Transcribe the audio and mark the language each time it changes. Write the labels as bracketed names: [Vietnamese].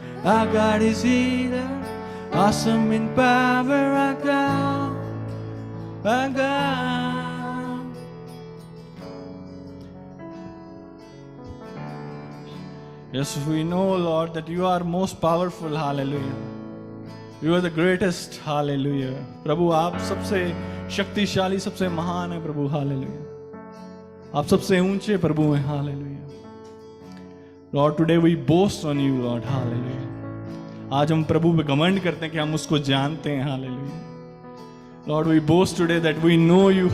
[English] Our God is healer, awesome in power. Our God, our God. Yes, we know, Lord, that you are most powerful. Hallelujah. You are the greatest. Hallelujah. [Hindi] प्रभु आप सबसे शक्तिशाली, सबसे महान है प्रभु. Hallelujah. आप सबसे ऊंचे प्रभु हैं. Hallelujah. [English] Lord, today we boast on you, Lord. Hallelujah. [Hindi] आज हम प्रभु पे घमंड करते हैं कि हम उसको जानते हैं. [English] Hallelujah. Lord, we boast today that we know you.